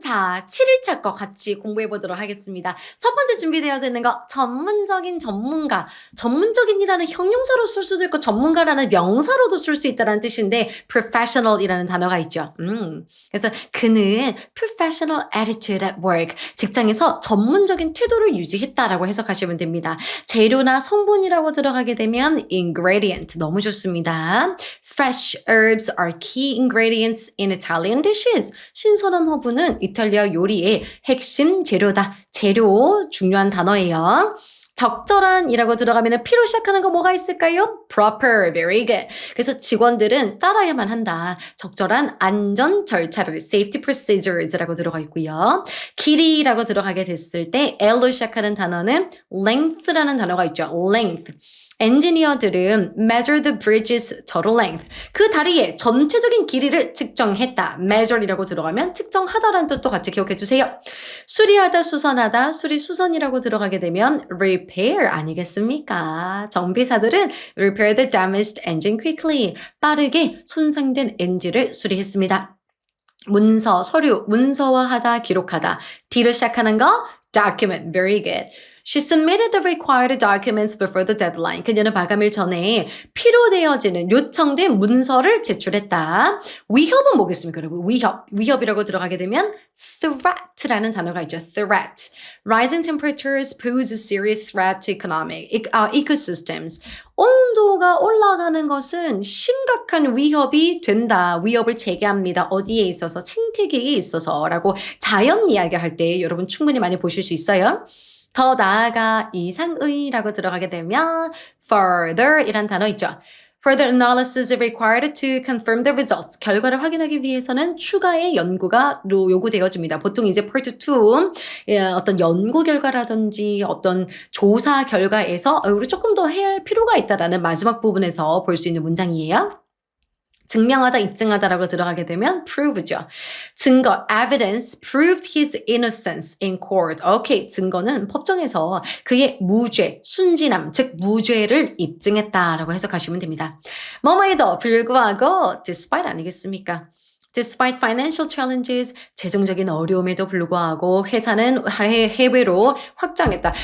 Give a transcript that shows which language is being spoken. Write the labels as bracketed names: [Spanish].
[Korean] 자, 7일차 거 같이 공부해 보도록 하겠습니다. 첫 번째 준비되어져 있는 거, 전문적인 전문가. 전문적인이라는 형용사로 쓸 수도 있고 전문가라는 명사로도 쓸 수 있다는 뜻인데 professional이라는 단어가 있죠. 그래서 그는 [English] professional attitude at work. [Korean] 직장에서 전문적인 태도를 유지했다라고 해석하시면 됩니다. 재료나 성분이라고 들어가게 되면 ingredient. 너무 좋습니다. [English] Fresh herbs are key ingredients in Italian dishes. [Korean] 신선한 허브는 이탈리아 요리의 핵심 재료다. 재료 중요한 단어예요. 적절한이라고 들어가면 P로 시작하는 거 뭐가 있을까요? [English] Proper, very good. [Korean] 그래서 직원들은 따라야만 한다. 적절한 안전 절차를 safety procedures라고 들어가 있고요. 길이라고 들어가게 됐을 때 L로 시작하는 단어는 length라는 단어가 있죠. length. 엔지니어들은 [English] measure the bridge's total length. [Korean] 그 다리의 전체적인 길이를 측정했다. measure이라고 들어가면 측정하다라는 뜻도 같이 기억해 주세요. 수리하다, 수선하다, 수리수선이라고 들어가게 되면 repair 아니겠습니까? 정비사들은 [English] repair the damaged engine quickly. [Korean] 빠르게 손상된 엔진을 수리했습니다. 문서, 서류, 문서화하다, 기록하다. D로 시작하는 거 [English] document, very good. She submitted the required documents before the deadline. [Korean] 그녀는 마감일 전에 필요되어지는 요청된 문서를 제출했다. 위협은 뭐겠습니까, 여러분? 위협이라고 들어가게 되면 threat라는 단어가 있죠. [English] threat. Rising temperatures pose a serious threat to ecosystems. [Korean] 온도가 올라가는 것은 심각한 위협이 된다. 위협을 제기합니다. 어디에 있어서? 생태계에 있어서라고 자연 이야기할 때 여러분 충분히 많이 보실 수 있어요. 더 나아가 이상의라고 들어가게 되면 further 이란 단어 있죠. [English] Further analysis is required to confirm the results. [Korean] 결과를 확인하기 위해서는 추가의 연구가 요구되어집니다. 보통 이제 part 2 어떤 연구 결과라든지 어떤 조사 결과에서 우리 조금 더 해야 할 필요가 있다라는 마지막 부분에서 볼 수 있는 문장이에요. 증명하다, 입증하다라고 들어가게 되면 prove죠. [English] 증거, evidence proved his innocence in court. [Korean] 오케이, 증거는 법정에서 그의 무죄, 순진함, 즉 무죄를 입증했다라고 해석하시면 됩니다. 뭐뭐에도 불구하고 despite 아니겠습니까? [English] Despite financial challenges, [Korean] 재정적인 어려움에도 불구하고 회사는 해외로 확장했다.